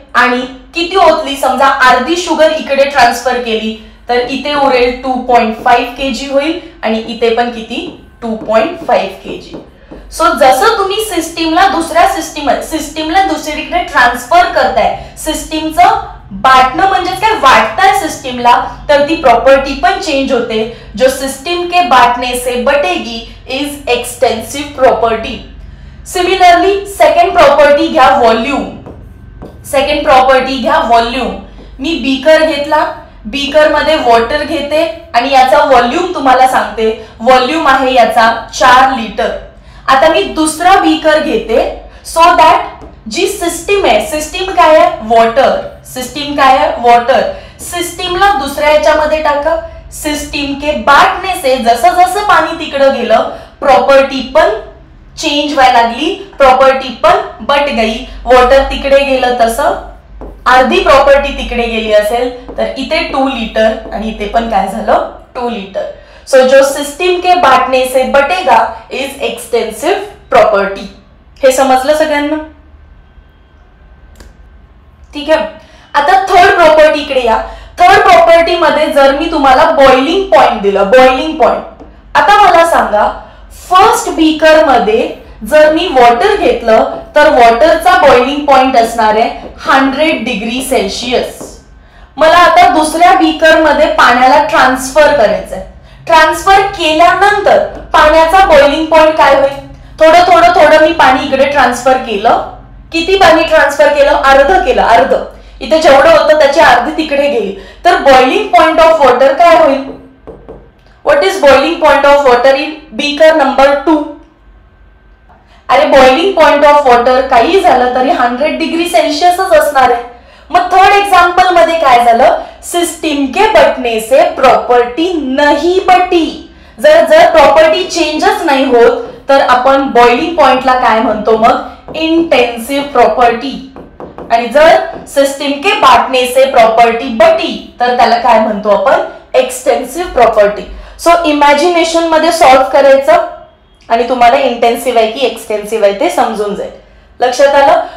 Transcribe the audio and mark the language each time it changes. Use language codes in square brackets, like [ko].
[mr] आणि किती ओतली, समजा अर्धी शुगर इकडे ट्रान्सफर केली तर इथे उरेल 2.5 kg होईल आणि इथे पण किती 2.5 kg. सो जसं तुम्ही सिस्टीमला दुसऱ्या सिस्टीमला दुसरीकडे ट्रान्सफर करताय, सिस्टीमचं बांटणं म्हणजे काय, वाटताय सिस्टीमला, तर ती प्रॉपर्टी पण चेंज होते. [hi] जो सिस्टीम के बांटने से बटेगी is एक्सटेन्सिव property. [mr] Similarly second property घ्या, व्हॉल्यूम. सेकंड प्रॉपर्टी घ्या, व्हॉल्यूम. मी बीकर घेतला, बीकर मध्ये वॉटर घेते आणि याचा व्हॉल्यूम तुम्हाला सांगते. व्हॉल्यूम आहे याचा 4 लिटर. आता मी दुसरा बीकर घेते. सो दॅट जी सिस्टीम आहे, सिस्टीम काय आहे? वॉटर. सिस्टीम काय आहे? वॉटर. सिस्टीमला दुसऱ्या याच्यामध्ये टाका. सिस्टीम के बांटने से जसं जसं पाणी तिकडे गेलं प्रॉपर्टी पण चेंज व्हायला लागली, प्रॉपर्टी पण बट गई. वॉटर तिकडे गेलं तसं अर्धी प्रॉपर्टी तिकडे गेली असेल तर इथे 2 लिटर आणि इथे पण काय झालं 2 लिटर. [hi] सो जो सिस्टीम के बांटने से बटेगा इज एक्सटेन्सिव प्रॉपर्टी. [mr] हे समजलं सगळ्यांना? ठीक आहे. आता थर्ड प्रॉपर्टी इकडे या. थर्ड प्रॉपर्टी मध्ये जर मी तुम्हाला बॉइलिंग पॉइंट दिलं, बॉइलिंग पॉइंट. आता मला सांगा, फर्स्ट बीकर मध्ये जर मी वॉटर घेतलं तर वॉटरचा बॉइलिंग पॉइंट असणार आहे 100 डिग्री सेल्सिअस. मला आता दुसऱ्या बीकर मध्ये पाण्याला ट्रान्सफर करायचंय. ट्रान्सफर केल्यानंतर पाण्याचा बॉइलिंग पॉइंट काय होईल? थोडं थोडं थोडं मी पाणी इकडे ट्रान्सफर केलं. किती पाणी ट्रान्सफर केलं? अर्ध केलं, अर्ध. इथे जेवढं होतं त्याची अर्धी तिकडे गेली. [en] तर boiling point of water काय होईल? What is boiling point of water in beaker number 2? [mr] अरे बॉइलिंग पॉइंट ऑफ वॉटर काही झालं तरी 100 डिग्री सेल्सिअसच असणार आहे. मग थर्ड एग्जांपल मध्ये काय झालं? [hi] सिस्टीम के बटने से प्रॉपर्टी नहीं बटी. [mr] जर प्रॉपर्टी चेंजच नाही होत तर आपण बॉइलिंग पॉइंटला काय म्हणतो? मग इंटेंसिव प्रॉपर्टी, आणि जर सिस्टीम के बांटने से प्रॉपर्टी बटी तर त्याला काय म्हणतो आपण, एक्सटेन्सिव प्रॉपर्टी. सो इमॅजिनेशन मध्ये सॉल्व्ह करायचं आणि तुम्हाला इंटेन्सिव्ह आहे की एक्सटेन्सिव्ह आहे ते समजून जाईल. लक्षात आलं.